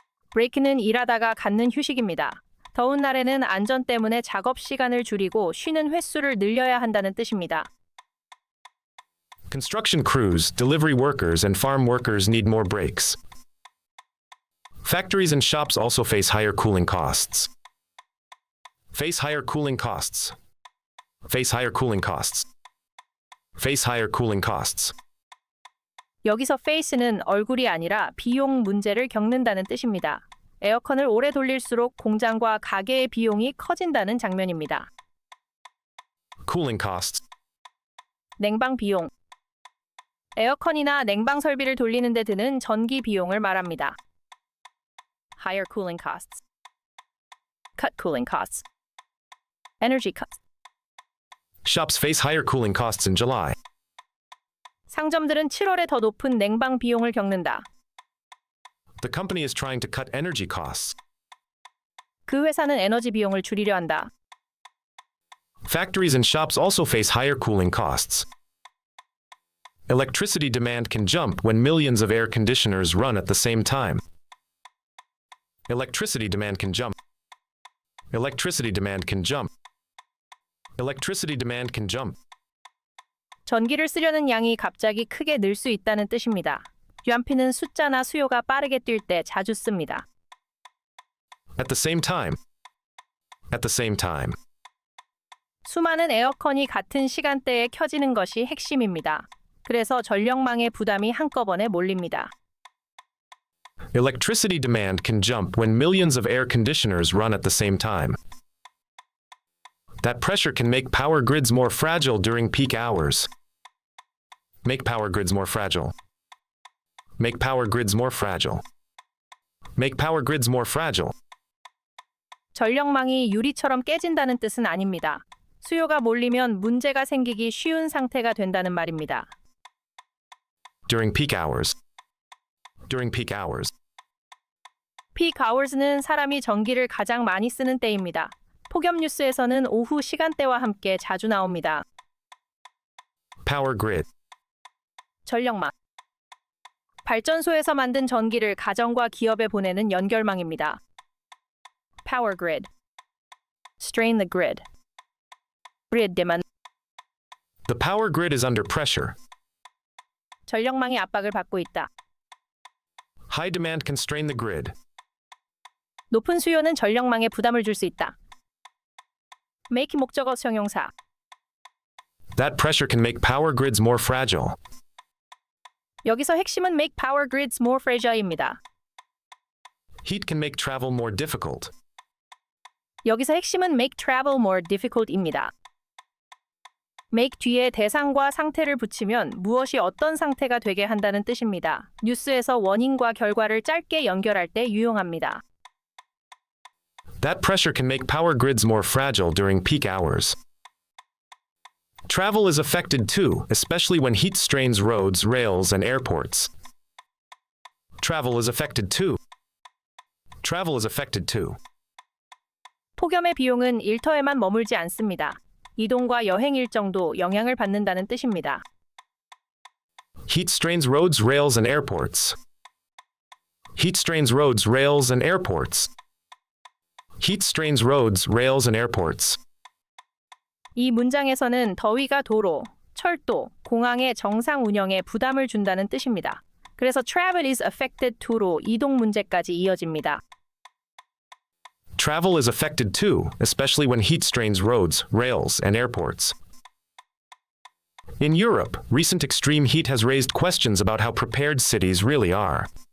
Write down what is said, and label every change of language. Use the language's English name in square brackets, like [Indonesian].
[Korean] 브레이크는 일하다가 갖는 휴식입니다. 더운 날에는 안전 때문에 작업 시간을 줄이고 쉬는 횟수를 늘려야 한다는 뜻입니다. [English] Construction crews, delivery workers, and farm workers need more breaks. Factories and shops also face higher cooling costs. Face higher cooling costs. Face higher cooling costs. Face higher cooling costs. [Korean] 여기서 face는 얼굴이 아니라 비용 문제를 겪는다는 뜻입니다. 에어컨을 오래 돌릴수록 공장과 가게의 비용이 커진다는 장면입니다. [English] Cooling costs. [Korean] 냉방 비용. 에어컨이나 냉방 설비를 돌리는 데 드는 전기 비용을 말합니다. [English] Higher cooling costs. Cut cooling costs. Energy costs. Shops face higher cooling costs in July. [Korean] 상점들은 7월에 더 높은 냉방 비용을 겪는다. [English] The company is trying to cut energy costs. [Korean] 그 회사는 에너지 비용을 줄이려 한다. [English] Factories and shops also face higher cooling costs. Electricity demand can jump when millions of air conditioners run at the same time. Electricity demand can jump. Electricity demand can jump. Electricity demand can jump. [Korean] 전기를 쓰려는 양이 갑자기 크게 늘 수 있다는 뜻입니다. UMP는 숫자나 수요가 빠르게 뛸 때 자주 씁니다. [English] At the same time. At the same time. [Korean] 수많은 에어컨이 같은 시간대에 켜지는 것이 핵심입니다. 그래서 전력망의 부담이 한꺼번에 몰립니다. [English] Electricity demand can jump when millions of air conditioners run at the same time. That pressure can make power grids more fragile during peak hours. Make power grids more fragile. Make power grids more fragile. Make power grids more fragile. [Korean] 전력망이 유리처럼 깨진다는 뜻은 아닙니다. 수요가 몰리면 문제가 생기기 쉬운 상태가 된다는 말입니다. [English] During peak hours. During peak hours. [Korean] peak hours는 사람이 전기를 가장 많이 쓰는 때입니다. 폭염 뉴스에서는 오후 시간대와 함께 자주 나옵니다. [English] Power grid. [Korean] 전력망. 발전소에서 만든 전기를 가정과 기업에 보내는 연결망입니다. [English] Power grid. Strain the grid. grid demand. The power grid is under pressure. [Korean] 전력망이 압박을 받고 있다. [English] High demand can strain the grid. [Korean] 높은 수요는 전력망에 부담을 줄 수 있다. make 목적어 형용사. [English] That pressure can make power grids more fragile. [Korean] 여기서 핵심은 [English] make power grids more fragile [Korean] 입니다. [English] Heat can make travel more difficult. [Korean] 여기서 핵심은 [English] make travel more difficult [Korean] 입니다. make 뒤에 대상과 상태를 붙이면 무엇이 어떤 상태가 되게 한다는 뜻입니다. 뉴스에서 원인과 결과를 짧게 연결할 때 유용합니다. [English] That pressure can make power grids more fragile during peak hours. Travel is affected too, especially when heat strains roads, rails, and airports. Travel is affected too. Travel is affected too. [Korean] 폭염의 비용은 일터에만 머물지 않습니다. 이동과 여행 일정도 영향을 받는다는 뜻입니다. [English] Heat strains roads, rails, and airports. Heat strains roads, rails, and airports. Heat strains roads, rails, and airports. [Korean] 이 문장에서는 더위가 도로, 철도, 공항의 정상 운영에 부담을 준다는 뜻입니다. 그래서 [English] travel is affected to [Korean] 로 이동 문제까지 이어집니다. [English] Travel is affected too, especially when heat strains roads, rails, and airports. In Europe, recent extreme heat has raised questions about how prepared cities really are.